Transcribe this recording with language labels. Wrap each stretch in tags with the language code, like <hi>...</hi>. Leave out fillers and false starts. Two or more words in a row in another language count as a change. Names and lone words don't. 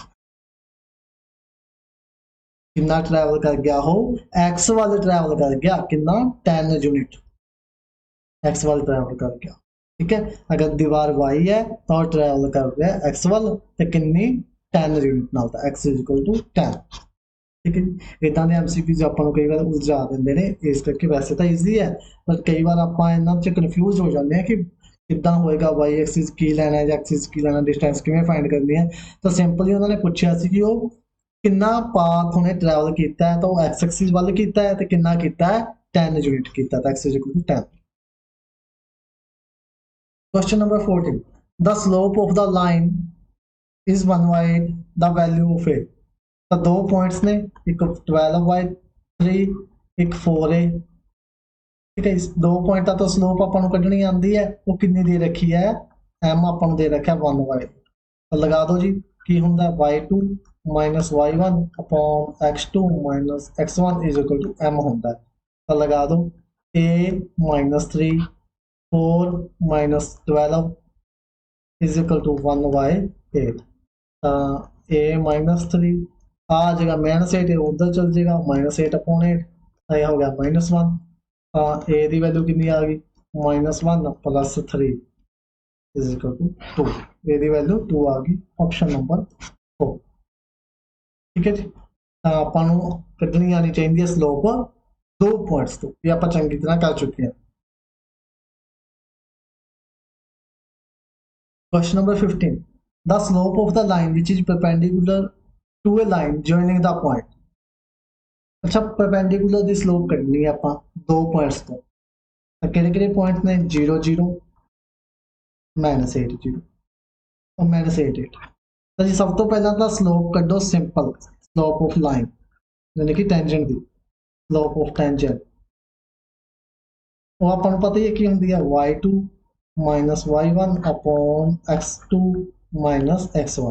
<hi>कितना ट्रैवल कर गया हो x वाले ट्रैवल कर गया कितना 10 यूनिट x वाले ट्रैवल कर गया ठीक है अगर दीवार y है तो ट्रैवल कर रहा है x वाल तो कितनी 10 यूनिट नाल तो x</hi> <en>is equal to</en> <hi>10। ठीक है जी।</hi> <pa>ਇਦਾਂ ਦੇ MCQs ਆਪਾਂ ਨੂੰ ਕਈ ਵਾਰ ਉਲਝਾ ਦਿੰਦੇ ਨੇ, ਇਸ ਕਰਕੇ ਵੈਸੇ ਤਾਂ ਈਜ਼ੀ ਹੈ ਪਰ ਕਈ ਵਾਰ ਆਪਾਂ ਇਹਨਾਂ 'ਚ ਕਨਫਿਊਜ਼ ਹੋ ਜਾਂਦੇ ਹਾਂ ਕਿ ਕਿੱਦਾਂ ਹੋਏਗਾ,</pa> <en>y axis</en> <pa>ਕੀ ਲੈਣਾ ਹੈ ਜਾਂ ਐਕਸਿਸ ਕੀ ਲੈਣਾ, ਡਿਸਟੈਂਸ ਕਿਵੇਂ ਫਾਈਂਡ ਕਰਨੀ ਹੈ। ਤਾਂ ਸਿੰਪਲੀ ਉਹਨਾਂ ਨੇ ਪੁੱਛਿਆ ਸੀ ਕਿ ਉਹ ਕਿੰਨਾ ਪਾਥ ਉਹਨੇ ਟਰੈਵਲ ਕੀਤਾ ਹੈ, ਤਾਂ ਉਹ</pa> <en>x axis</en> <pa>ਵੱਲ ਕੀਤਾ ਹੈ ਤੇ ਕਿੰਨਾ ਕੀਤਾ ਹੈ 10 ਯੂਨਿਟ ਕੀਤਾ, ਤਾਂ x = 10।</pa> <en>Question number 14. The slope of the line is 1 by the value of a।</en> <pa>ਤਾਂ ਦੋ ਪੁਆਇੰਟਸ ਨੇ, ਇੱਕ 12/3, ਇੱਕ 4a। ਠੀਕ ਹੈ, ਦੋ ਪੁਆਇੰਟਾਂ ਤੋਂ ਸਲੋਪ ਆਪਾਂ ਨੂੰ ਕੱਢਣੀ ਆਉਂਦੀ ਹੈ, ਉਹ ਕਿੰਨੀ ਦੇ ਰੱਖੀ ਹੈ, m ਆਪਾਂ ਨੂੰ ਦੇ ਰੱਖਿਆ 1/। ਤਾਂ ਲਗਾ ਦਿਓ ਜੀ, ਕੀ ਹੁੰਦਾ</pa> <en>y2 minus y1 upon x2 minus x1 is equal to m</en> <pa>ਹੁੰਦਾ। ਤਾਂ ਲਗਾ ਦਿਓ</pa> <en>a minus 3 4 minus 12 is equal to 1/8।</en> <hi>ਤਾਂ</hi> <en>a minus</en> <hi>3 आ जाएगा -8, उधर चल जाएगा -8 upon 8, तो यह हो गया -1। a की वैल्यू कितनी आ गई, -1 + 3</hi> <en>is equal to</en> <hi>2। a की वैल्यू 2 आ गई,</hi> <en>option number</en> <hi>4। ठीक है जी।</hi> <pa>ਤਾਂ ਆਪਾਂ ਨੂੰ ਕੱਢਣੀ ਆਣੀ ਚਾਹੀਦੀ ਹੈ ਸਲੋਪ ਦੋ ਪੁਆਇੰਟਸ ਤੋਂ, ਇਹ ਆਪਾਂ ਚੰਗੀ ਤਰ੍ਹਾਂ ਕਰ ਚੁੱਕੇ ਹਾਂ।</pa> <en>Question number 15. The slope of the line which is perpendicular to a line joining the point।</en> <pa>अच्छा, perpendicular ਦੀ slope ਕੱਢਣੀ ਹੈ ਆਪਾਂ ਦੋ ਪੁਆਇੰਟਸ ਤੋਂ, ਤਾਂ ਕਿਹੜੇ ਪੁਆਇੰਟਸ ਨੇ, 0 0 -8 0 और -8 8। ਤਾਂ ਜੀ ਸਭ ਤੋਂ ਪਹਿਲਾਂ ਤਾਂ ਸਲੋਪ ਕੱਢੋ ਸਿੰਪਲ,</pa> <en>slope of line</en> <pa>ਯਾਨੀ ਕਿ ਟੈਂਜੈਂਟ ਦੀ,</pa> <en>slope of tangent</en> <pa>ਉਹ ਆਪਾਂ ਨੂੰ ਪਤਾ ਹੀ ਹੈ ਕੀ ਹੁੰਦੀ ਹੈ,</pa> <en>y2 minus y1 upon x2 minus x1।</en>